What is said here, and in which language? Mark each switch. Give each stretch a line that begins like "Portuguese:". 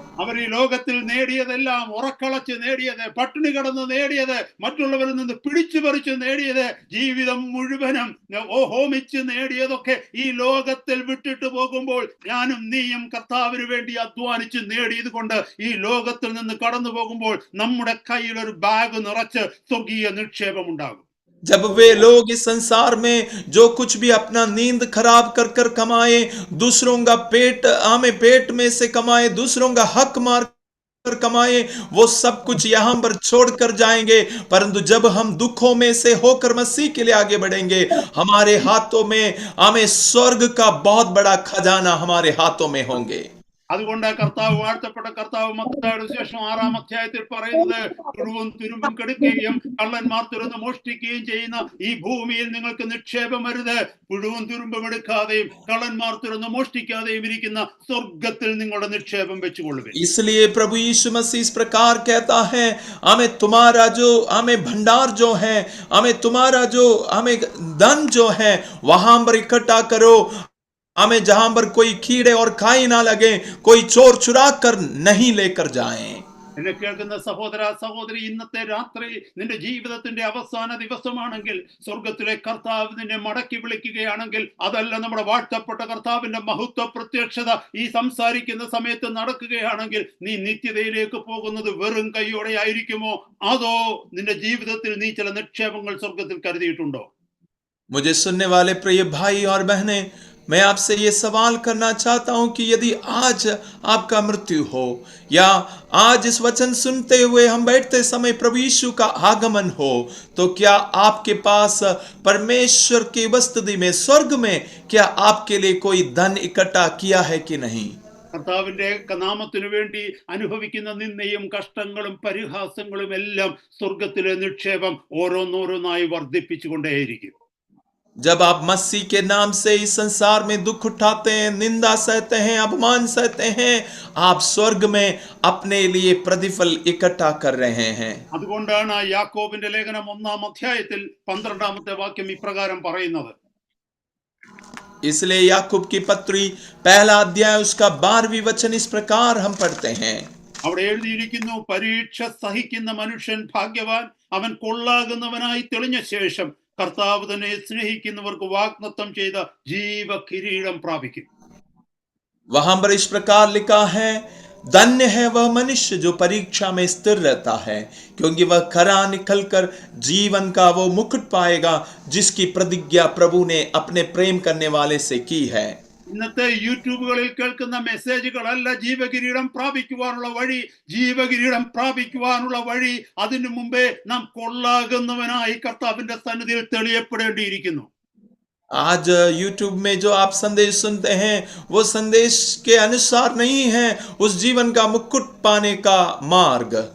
Malayalam: അവർ ഈ ലോകത്തിൽ നേടിയതെല്ലാം, ഉറക്കളച്ച് നേടിയത്, പട്ടിണി കിടന്ന് നേടിയത്, മറ്റുള്ളവരിൽ നിന്ന് പിടിച്ചു പറിച്ച് നേടിയത്, ജീവിതം മുഴുവനും ഹോമിച്ച് നേടിയതൊക്കെ ഈ ലോകത്തിൽ വിട്ടിട്ട് പോകുമ്പോൾ ഞാനും നീയും കർത്താവിന് വേണ്ടി അധ്വാനിച്ച് നേടിയത് കൊണ്ട് ഈ ലോകത്തിൽ നിന്ന് കടന്നു പോകുമ്പോൾ നമ്മുടെ കയ്യിൽ ഒരു ബാഗ് നിറച്ച് സ്വർഗീയ നിക്ഷേപം ഉണ്ടാകും.
Hindi: जब वे लोग इस संसार में जो कुछ भी अपना नींद खराब कर कर कमाए, दूसरों का पेट में से कमाए, दूसरों का हक मार कर कमाए, वो सब कुछ यहां पर छोड़ कर जाएंगे, परंतु जब हम दुखों में से होकर मसीह के लिए आगे बढ़ेंगे, हमारे हाथों में हमें स्वर्ग का बहुत बड़ा खजाना हमारे हाथों में होंगे.
Malayalam: അതുകൊണ്ട് കർത്താവ്, വാഴ്ത്തപ്പെട്ട കർത്താവ് മത്തായിയുടെ സുവിശേഷം 6-ാം അധ്യായത്തിൽ പറയുന്നത്, പുഴുവും തുരുമ്പും കെടുക്കുകയും കള്ളന്മാർ തുറന്ന് മോഷ്ടിക്കുകയും ചെയ്യുന്ന ഈ ഭൂമിയിൽ നിങ്ങൾക്ക് നിക്ഷേപം വരുത്. പുഴുവും തുരുമ്പും എടുക്കാതെയും കള്ളന്മാർ തുറന്ന് മോഷ്ടിക്കാതെയും ഇരിക്കുന്ന സ്വർഗത്തിൽ നിങ്ങളുടെ നിക്ഷേപം വെച്ചുകൊള്ളുവിൻ.
Hindi: इसलिए प्रभु यीशु मसीह इस प्रकार कहता है, हमें तुम्हारा जो हमें भंडार जो है, हमें तुम्हारा जो हमें धन जो है वहां पर इकट्ठा करो, हमें जहां पर कोई कीड़े और खाई ना लगे, कोई चोर चुरा कर नहीं लेकर जाएं.
Malayalam: എന്നെ കേൾക്കുന്ന സഹോദര സഹോദരി, ഇന്നത്തെ രാത്രി നിന്റെ ജീവിതത്തിന്റെ അവസാന ദിവസമാണെങ്കിൽ, സ്വർഗത്തിലെ കർത്താവ് നിന്നെ മടക്കി വിളിക്കുകയാണെങ്കിൽ, അതല്ല നമ്മുടെ വാഴ്ത്തപ്പെട്ട കർത്താവിന്റെ മഹത്വ പ്രത്യക്ഷത ഈ സംസാരിക്കുന്ന സമയത്ത് നടക്കുകയാണെങ്കിൽ, നീ നിത്യതയിലേക്ക് പോകുന്നത് വെറും കൈയോടെ ആയിരിക്കുമോ, അതോ നിന്റെ ജീവിതത്തിൽ നീ ചില നിക്ഷേപങ്ങൾ സ്വർഗത്തിൽ കരുതിയിട്ടുണ്ടോ?
Hindi: मुझे सुनने वाले प्रिय भाई और बहनें, मैं आपसे ये सवाल करना चाहता हूं कि यदि आज आपका मृत्यु हो, या आज इस वचन सुनते हुए हम बैठते समय प्रभु यीशु का आगमन हो, तो क्या आपके पास परमेश्वर की उपस्थिति में, स्वर्ग में, क्या आपके लिए कोई धन इकट्ठा किया है कि नहीं?
Malayalam: കർത്താവിന്റെ നാമത്തിനു വേണ്ടി അനുഭവിക്കുന്ന നിന്ദയും കഷ്ടങ്ങളും പരിഹാസങ്ങളും എല്ലാം സ്വർഗത്തിലെ നിക്ഷേപം ഓരോന്നോരോന്നായി വർദ്ധിപ്പിച്ചുകൊണ്ടേയിരിക്കും.
Hindi: जब आप मसीह के नाम से इस संसार में दुख उठाते हैं, निंदा सहते हैं, अपमान सहते हैं, आप स्वर्ग में अपने लिए प्रतिफल इकट्ठा कर रहे हैं.
Malayalam: അതുകൊണ്ടാണ് യാക്കോബിന്റെ ലേഖനം 1-ാം അധ്യായത്തിൽ 12-ാമത്തെ വാക്യം ഇപ്രകാരം പറയുന്നത്.
Hindi: इसलिए याकूब की पत्री 1 अध्याय उसका 12वीं वचन इस प्रकार हम पढ़ते हैं.
Malayalam: അവിടെ എഴുതിയിരിക്കുന്നു, പരീക്ഷ സഹിക്കുന്ന മനുഷ്യൻ ഭാഗ്യവാൻ, അവൻ കൊള്ളാകുന്നവനായി തെളിഞ്ഞ ശേഷം കർത്താവ് തന്നെ സ്നേഹിക്കുന്നവർക്ക് വാഗ്ദത്തം ചെയ്ത ജീവ കിരീടം പ്രാപിക്കും.
Hindi: वहां पर इस प्रकार लिखा है, धन्य है वह मनुष्य जो परीक्षा में स्थिर रहता है, क्योंकि वह खरा निकलकर जीवन का वो मुकुट पाएगा जिसकी प्रतिज्ञा प्रभु ने अपने प्रेम करने वाले से की है.
Malayalam: ഇന്നത്തെ യൂട്യൂബുകളിൽ കേൾക്കുന്ന മെസ്സേജുകളല്ല ജീവകിരീടം പ്രാപിക്കുവാനുള്ള വഴി. ജീവകിരീടം പ്രാപിക്കുവാനുള്ള വഴി അതിനു മുമ്പേ നാം കൊള്ളാകുന്നവനായി കർത്താവിന്റെ സന്നിധിയിൽ തെളിയപ്പെടേണ്ടിയിരിക്കുന്നു.
Hindi: आज YouTube में जो आप संदेश सुनते हैं, वो संदेश के अनुसार नहीं है उस जीवन का मुकुट पाने का मार्ग.